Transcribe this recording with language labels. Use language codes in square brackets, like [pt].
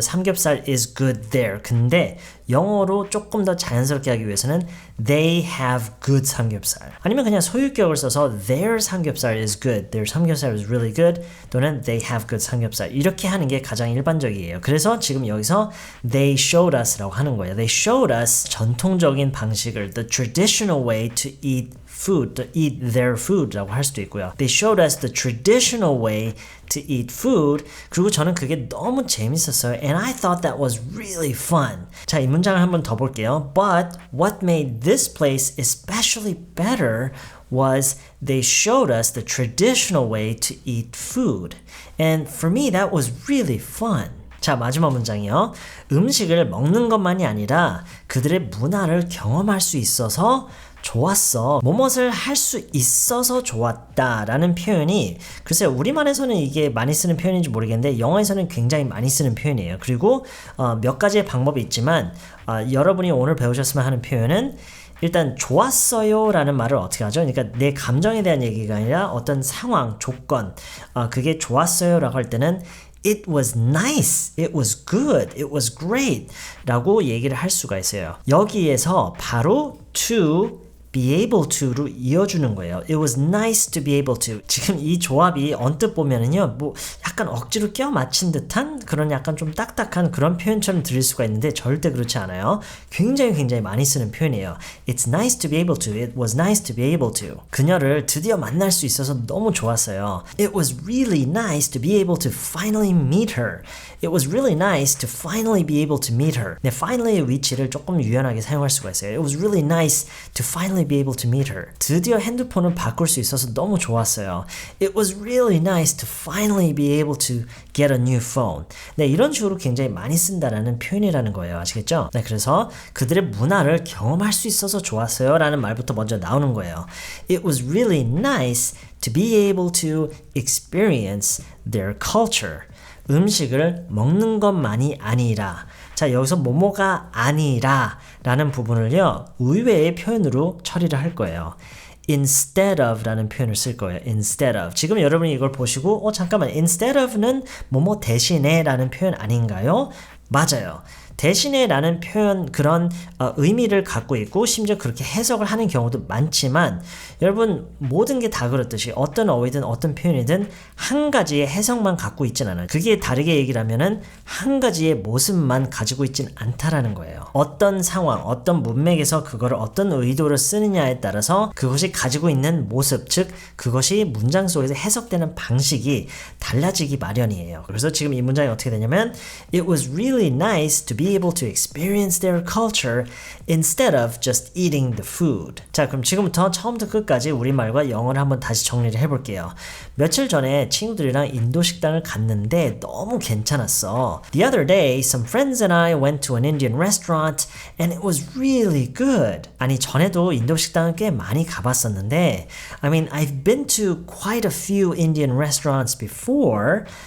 [ko] the 삼겹살 [en] is good there [ko] 근데 영어로 조금 더 자연스럽게 하기 위해서는 [en] they have good [ko] 삼겹살 아니면 그냥 소유격을 써서 their 삼겹살 is good their 삼겹살 [en] is really good [ko] 또는 they have good 삼겹살 이렇게 하는 게 가장 일반적이에요. 그래서 지금 여기서 they showed us라고 하는 거예요. [en] they showed us [ko] 전통적인 방식을 [en] the traditional way to eat food, to eat their food [ko] 라고 할 수도 있고요. [en] They showed us the traditional way to eat food. [ko] 그리고 저는 그게 너무 재밌었어요. [en] And I thought that was really fun. [ko] 자, 이 문장을 한번 더 볼게요. [en] But what made this place especially better was they showed us the traditional way to eat food. And for me, that was really fun. [ko] 자, 마지막 문장이요. 음식을 먹는 것만이 아니라 그들의 문화를 경험할 수 있어서 좋았어. 뭐뭇을 할 수 있어서 좋았다 라는 표현이 글쎄요 우리말에서는 이게 많이 쓰는 표현인지 모르겠는데 영어에서는 굉장히 많이 쓰는 표현이에요. 그리고 몇 가지의 방법이 있지만 여러분이 오늘 배우셨으면 하는 표현은 일단 좋았어요 라는 말을 어떻게 하죠? 그러니까 내 감정에 대한 얘기가 아니라 어떤 상황, 조건 그게 좋았어요 라고 할 때는 [en] It was nice, it was good, it was great [ko] 라고 얘기를 할 수가 있어요. 여기에서 바로 [en] to be able to [ko] 로 이어주는 거예요. [en] It was nice to be able to. [ko] 지금 이 조합이 언뜻 보면은요, 뭐 약간 억지로 껴 맞춘 듯한 그런 약간 좀 딱딱한 그런 표현처럼 들릴 수가 있는데 절대 그렇지 않아요. 굉장히 많이 쓰는 표현이에요. [en] It's nice to be able to. It was nice to be able to. [ko] 그녀를 드디어 만날 수 있어서 너무 좋았어요. [en] It was really nice to be able to finally meet her. It was really nice to finally be able to meet her. [ko] 네, finally의 위치를 조금 유연하게 사용할 수가 있어요. [en] It was really nice to finally be able to meet her. [ko] 드디어 핸드폰을 바꿀 수 있어서 너무 좋았어요. [en] It was really nice to finally be able to get a new phone. [ko] 네, 이런 식으로 굉장히 많이 쓴다라는 표현이라는 거예요. 아시겠죠? 네, 그래서 그들의 문화를 경험할 수 있어서 좋았어요 라는 말부터 먼저 나오는 거예요. [en] It was really nice to be able to experience their culture. [ko] 음식을 먹는 것만이 아니라 자 여기서 뭐뭐가 아니라 라는 부분을요 의외의 표현으로 처리를 할 거예요. [en] instead of [ko] 라는 표현을 쓸 거예요. instead of. 지금 여러분이 이걸 보시고 잠깐만 [en] instead of [ko] 는 뭐뭐 대신에 라는 표현 아닌가요? 맞아요. 대신에 라는 표현 그런 의미를 갖고 있고 심지어 그렇게 해석을 하는 경우도 많지만 여러분 모든 게 다 그렇듯이 어떤 어휘든 어떤 표현이든 한 가지의 해석만 갖고 있진 않아요. 그게 다르게 얘기를 하면은 한 가지의 모습만 가지고 있진 않다라는 거예요. 어떤 상황, 어떤 문맥에서 그거를 어떤 의도로 쓰느냐에 따라서 그것이 가지고 있는 모습, 즉 그것이 문장 속에서 해석되는 방식이 달라지기 마련이에요. 그래서 지금 이 문장이 어떻게 되냐면 [en] It was really nice to be able to experience their culture instead of just eating the food. [ko] 자, 그럼 지금부터 처음부터 끝까지 우리말과 영어를 한번 다시 정리를 해볼게요. 며칠 전에 친구들이랑 인도 식당을 갔는데 너무 괜찮았어. [en] The other day, some friends and I went to an Indian restaurant and it was really good. [ko] 아니, 전에도 인도 식당을 꽤 많이 가봤었는데 [en] I mean, I've been to quite a few Indian restaurants before.